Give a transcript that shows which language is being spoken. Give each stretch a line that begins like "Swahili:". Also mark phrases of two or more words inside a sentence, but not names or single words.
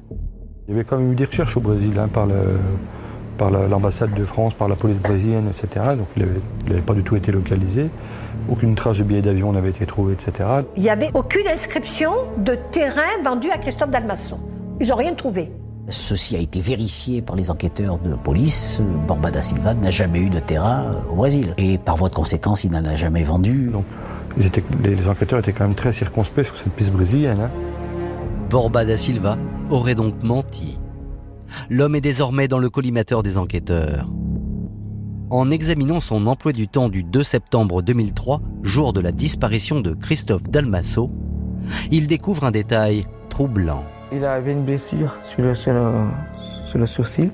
French: Il y avait quand même eu des recherches au Brésil par l'ambassade de France, par la police brésilienne, etc. Donc il n'avait pas du tout été localisé. Aucune trace de billet d'avion n'avait été trouvée, etc. Il n'y avait aucune inscription de terrain vendu à Christophe Dalmasso. Ils n'ont rien trouvé. Ceci a été vérifié par les enquêteurs de police. Borba da Silva n'a jamais eu de terrain au Brésil. Et par voie de conséquence, il n'en a jamais vendu. Donc, les enquêteurs étaient quand même très circonspects sur cette piste brésilienne. Hein. Borba da Silva aurait donc menti. L'homme est désormais dans le collimateur des enquêteurs. En examinant son emploi du temps du 2 septembre 2003, jour de la disparition de Christophe Dalmasso, il découvre un détail troublant. Il avait une blessure sur le sourcil.